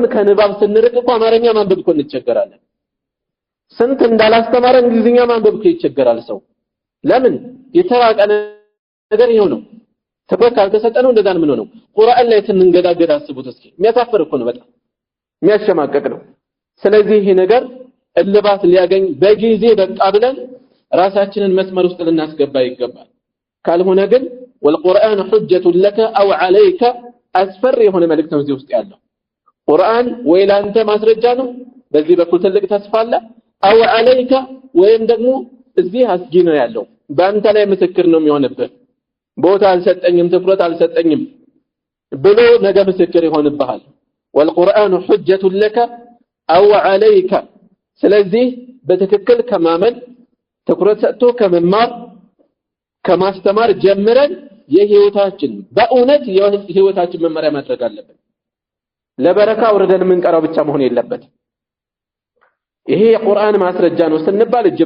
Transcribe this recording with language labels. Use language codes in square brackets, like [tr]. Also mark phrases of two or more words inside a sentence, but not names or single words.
[am] ከንባብ ስንርቅ እኮ አማርኛ ማንበብ እኮ እንቸገራለን ስንት እንዳላስተማረ እንግሊዝኛ ማንበብ እኮ ይቸገራል ሰው ለምን የተራቀ ነገር ይሄው ነው ትኩረት ካልተሰጠነው እንደዛ ምን ነው ቁርአን ላይ ስንንገዳገድ አስቡት እስኪ የሚያሳፍር እኮ ነው በጣም የሚያሸማቀቅ ነው ስለዚህ ይሄ ነገር እልባት ሊያገኝ በጊዜ በቃ ብለን ራሳችንን መስመር ውስጥ ልናስገባ ይገባል ካልሆነ ግን [ar] والقرآن حجة لك أو عليك [am] أسفر የሆነ መልእክት ነው እዚህ ውስጥ ያለው ቁርአን ወይ ላንተ ማስረጃ ነው በዚህ በኩል ትልቅ ተስፋ አለ [ar] أو عليك [am] ወይም ደግሞ እዚህ አስጊ ነው ያለው በአንተ ላይ ምስክር ነው የሚሆንብህ ቦታ አልሰጠኝም ትኩረት አልሰጠኝም ብሎ ነገ ምስክር ይሆንብሃል والقرآن [ar] حجة لك أو عليك [am] ስለዚህ በትክክል ከማመን ትኩረት ሰጥቶ ከመማር ከማስተማር ጀምረን የህይወታችን በእውነት የህይወታችን መመሪያ ማድረግ አለብን ለበረካ ወርደን የምንቀራው ብቻ መሆን የለበትም ይሄ የቁርአን ማስረጃ ነው ስንባል እጅ